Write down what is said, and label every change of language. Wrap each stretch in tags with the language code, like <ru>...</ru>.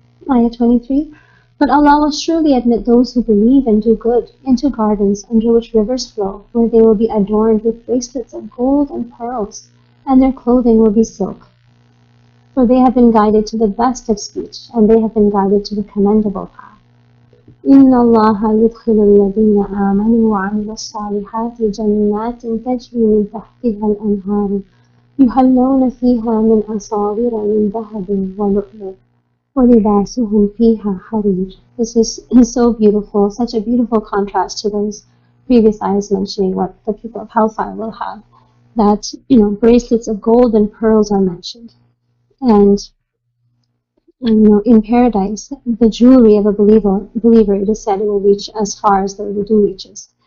<en>Ayah 23. But Allah will surely admit those who believe and do good into gardens under which rivers flow, where they will be adorned with bracelets of gold and pearls, and their clothing will be silk. For they have been guided to the best of speech, and they have been guided to the commendable path.</en> <ar>إن الله يدخل الذين آمنوا وعملوا الصالحات جنات تجري من تحتها الأنهار يحلون فيها من أساور من ذهب ولؤلؤ وَلِبَاسُهُمْ فِيهَا حَرِيرٌ.</ar> <en>This is so beautiful, such a beautiful contrast to those previous ayahs mentioning what the people of hellfire will have. That, bracelets of gold and pearls are mentioned. And in paradise, the jewelry of a believer, it is said it will reach as far as the wudu reaches.</en>